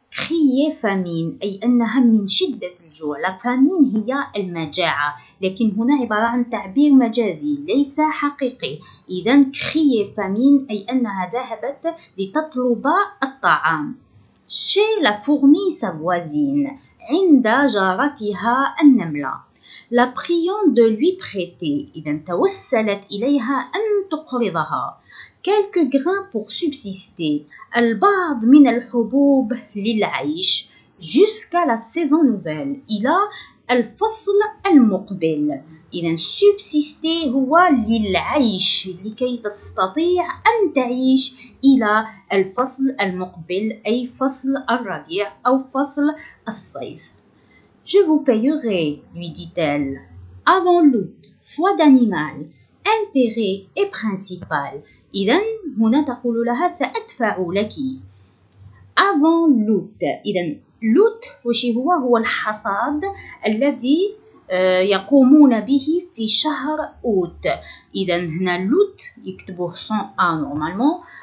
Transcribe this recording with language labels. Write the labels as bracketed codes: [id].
[fr] crier famine [ar] أي أنها من شدة الجوع. لا فامين هي المجاعة، لكن هنا عبارة عن تعبير مجازي ليس حقيقي. إذن [fr] crier famine [ar] أي أنها ذهبت لتطلب الطعام. [fr] chez la fourmi sa voisine، [ar] عند جارتها النملة. [fr] la priant de lui prêter، [ar] إذا توسلت إليها أن تقرضها. [fr] quelques grains pour subsister، [ar] البعض من الحبوب للعيش. [fr] jusqu'à la saison nouvelle، [ar] إلى الفصل المقبل. إذا subsister هو للعيش، لكي تستطيع أن تعيش إلى الفصل المقبل، أي فصل الربيع أو فصل الصيف. [fr] Je vous payerai, lui dit-elle. Avant l'août, foi d'animal, intérêt et principal. [ar] إذا هنا تقول لها سأدفع لك. [fr] Avant l'août. [ar] إذا l'août وش هو الحصاد الذي يقومون به في شهر أوت. إذا هنا لوت يكتبوه sans A normalement.